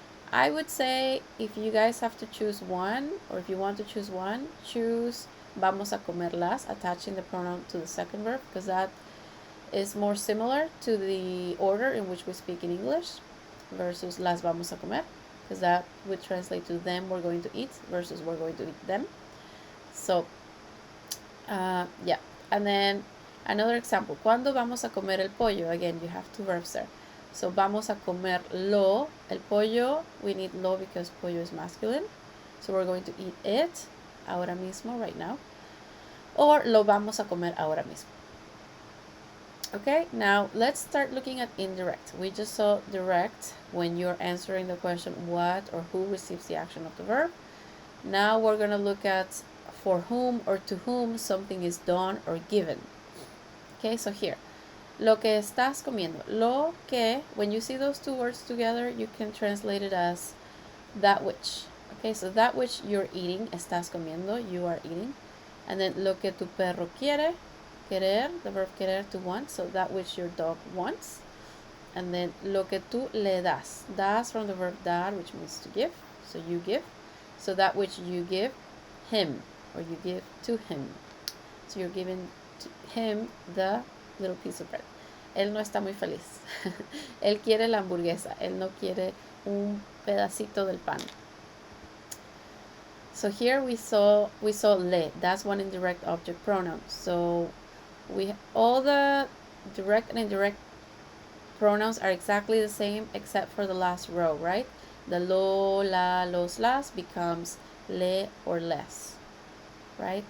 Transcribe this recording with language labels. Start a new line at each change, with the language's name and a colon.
English: I would say if you guys have to choose one, or if you want to choose one, choose
Spanish: vamos a comerlas,
English: attaching the pronoun to the second verb, because that is more similar to the order in which we speak in English versus
Spanish: las vamos a comer,
English: because that would translate to them we're going to eat versus we're going to eat them. So, yeah. And then another example,
Spanish: ¿cuándo vamos a comer el pollo?
English: Again, you have two verbs there. So,
Spanish: vamos a comerlo, el pollo,
English: we need lo because pollo is masculine. So, we're going to eat it
Spanish: ahora mismo,
English: right now.
Spanish: Or lo vamos a comer ahora mismo.
English: Okay, now let's start looking at indirect. We just saw direct when you're answering the question what or who receives the action of the verb. Now we're going to look at for whom or to whom something is done or given. Okay, so here,
Spanish: lo que estás comiendo.
English: Lo que, when you see those two words together, you can translate it as that which. Okay, so that which you're eating,
Spanish: estás comiendo,
English: you are eating. And then
Spanish: lo que tu perro quiere,
English: querer, the verb querer, to want, so that which your dog wants. And then
Spanish: lo que tú le das,
English: das from the verb dar, which means to give, so you give. So that which you give him, or you give to him. So you're giving to him the little piece of bread.
Spanish: Él no está muy feliz. Él quiere la hamburguesa, él no quiere un pedacito del pan.
English: So here we saw le, that's one indirect object pronoun. So all the direct and indirect pronouns are exactly the same except for the last row, right? The lo, la, los, las becomes le or less, right?